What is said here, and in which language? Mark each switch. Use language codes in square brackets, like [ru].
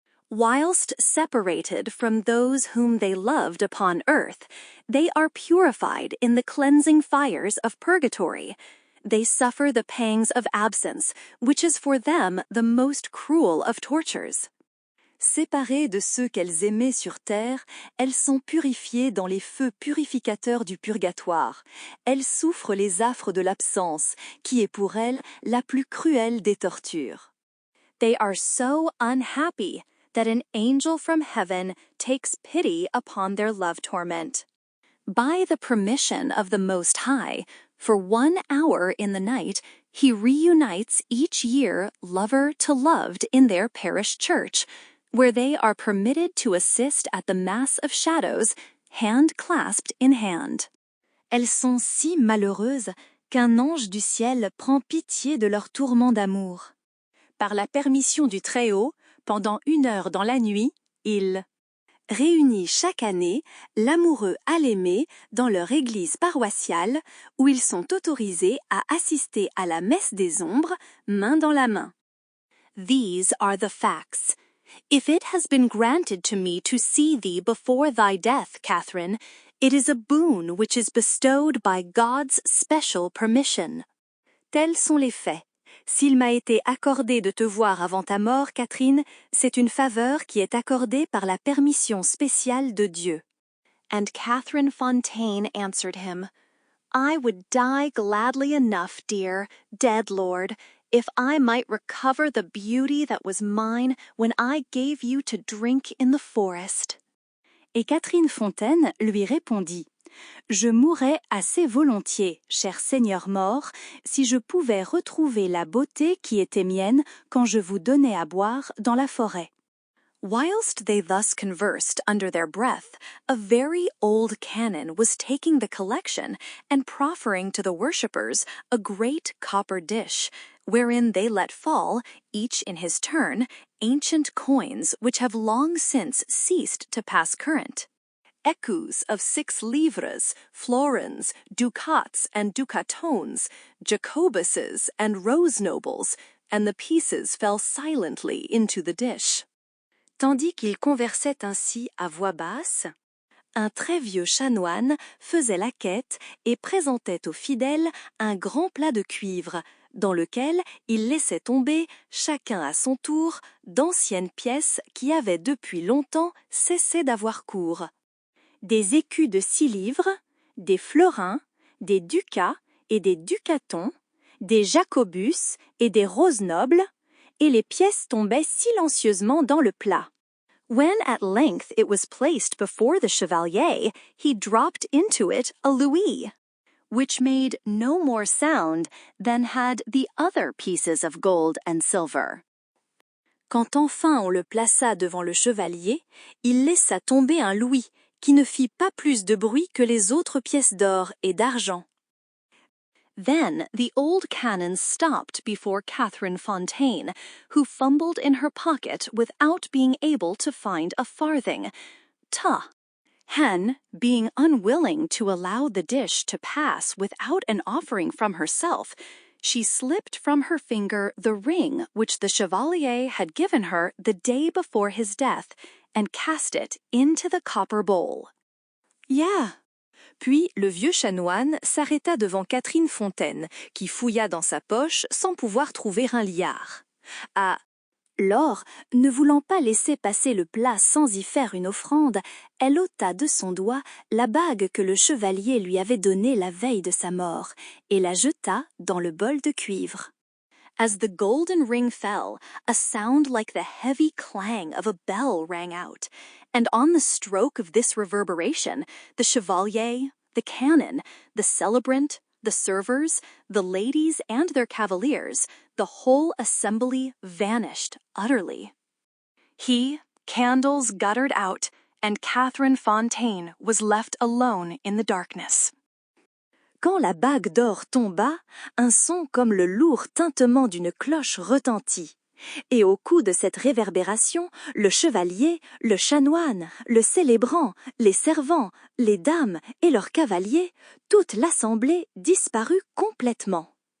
[en] Whilst separated from those whom they loved upon earth, they are purified in the cleansing fires of purgatory. They suffer the pangs of absence, which is for them the most cruel of tortures. [fr] Séparées de ceux qu'elles aimaient sur terre, elles sont purifiées dans les feux purificateurs du purgatoire. Elles souffrent les affres de l'absence, qui est pour elles la plus cruelle des tortures. [en] They are so unhappy that an angel from heaven takes pity upon their love torment. By the permission of the Most High, for 1 hour in the night, he reunites each year lover to loved in their parish church, where they are permitted to assist at the Mass of Shadows, hand clasped in hand. [fr] Elles sont si malheureuses qu'un ange du ciel prend pitié de leur tourment d'amour. Par la permission du Très-Haut, pendant 1 heure dans la nuit, il réunit chaque année l'amoureux à l'aimé dans leur église paroissiale où ils sont autorisés à assister à la messe des ombres, main dans la main. [en] These are the facts. If it has been granted to me to see thee before thy death, Catherine, it is a boon which is bestowed by God's special permission. [fr] Tels sont les faits. S'il m'a été accordé de te voir avant ta mort, Catherine, c'est une faveur qui est accordée par la permission spéciale de Dieu. [en] And Catherine Fontaine answered him, I would die gladly enough, dear, dead Lord, if I might recover the beauty that was mine when I gave you to drink in the forest. [fr] Et Catherine Fontaine lui répondit, Je mourrais assez volontiers, cher Seigneur mort, si je pouvais retrouver la beauté qui était mienne quand je vous donnais à boire dans la forêt. [en] Whilst they thus conversed under their breath, a very old canon was taking the collection and proffering to the worshippers a great copper dish, wherein they let fall, each in his turn, ancient coins which have long since ceased to pass current. Écus of 6 livres, florins, ducats and ducatones, Jacobuses and rose nobles, and the pieces fell silently into the dish. [fr] Tandis qu'ils conversaient ainsi à voix basse, un très vieux chanoine faisait la quête et présentait aux fidèles un grand plat de cuivre, dans lequel il laissait tomber, chacun à son tour, d'anciennes pièces qui avaient depuis longtemps cessé d'avoir cours. Des écus de 6 livres, des florins, des ducats et des ducatons, des jacobus et des roses nobles, et les pièces tombaient silencieusement dans le plat. [en] When at length it was placed before the chevalier, he dropped into it a louis, which made no more sound than had the other pieces of gold and silver. [fr] Quand enfin on le plaça devant le chevalier, il laissa tomber un louis, qui ne fit pas plus de bruit que les autres pièces d'or et d'argent. [en] Then the old canon stopped before Catherine Fontaine, who fumbled in her pocket without being able to find a farthing. Ta! Hen, being unwilling to allow the dish to pass without an offering from herself, she slipped from her finger the ring which the chevalier had given her the day before his death, and cast it into the copper bowl. Yeah! [fr] Puis le vieux chanoine s'arrêta devant Catherine Fontaine, qui fouilla dans sa poche sans pouvoir trouver un liard. Ah! Laure, ne voulant pas laisser passer le plat sans y faire une offrande, elle ôta de son doigt la bague que le chevalier lui avait donnée la veille de sa mort, et la jeta dans le bol de cuivre. [en] As the golden ring fell, a sound like the heavy clang of a bell rang out, and on the stroke of this reverberation, the chevalier, the canon, the celebrant, the servers, the ladies and their cavaliers, the whole assembly vanished utterly. He, candles guttered out, and Catherine Fontaine was left alone in the darkness. [fr] quand la bague d'or tomba, un son comme le lourd tintement d'une cloche retentit. Et au coup de cette réverbération, le chevalier, le chanoine, le célébrant, les servants, les dames et leurs cavaliers, toute l'assemblée disparut complètement.